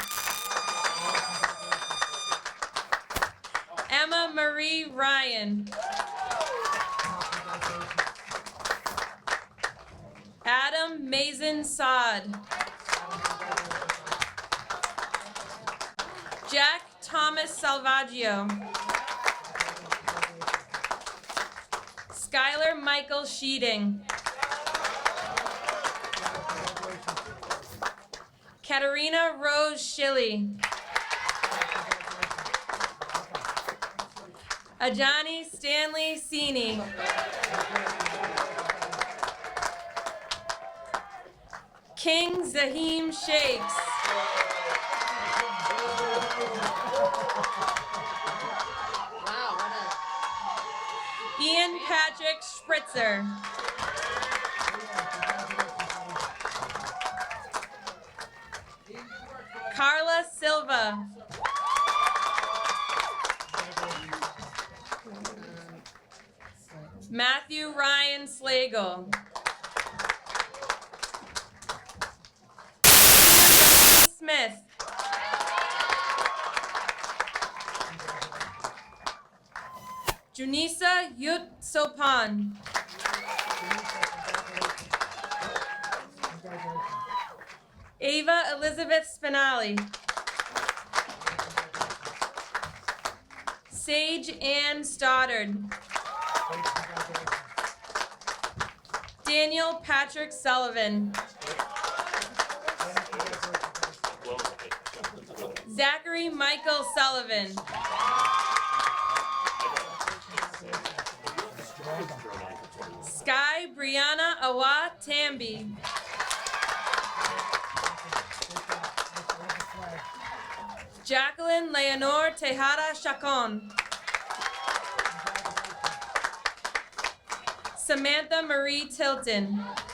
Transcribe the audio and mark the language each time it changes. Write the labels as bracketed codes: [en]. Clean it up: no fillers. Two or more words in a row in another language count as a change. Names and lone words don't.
[en] Emma Marie Ryan. Adam Mason Saad. Jack Thomas Salvaggio. Skylar Michael Sheeding. Katerina Rose Shilley. Ajani Stanley Sini. King Zahim Shakes. Ian Patrick Spritzer. Carla Silva. Matthew Ryan Slagle. Smith. Junisa Yut Sopan. Ava Elizabeth Spinali. Sage Ann Stoddard. Daniel Patrick Sullivan. Zachary Michael Sullivan. Sky Brianna Awa Tambi. Jacqueline Leonor Tejada Chacon. Samantha Marie Tilton.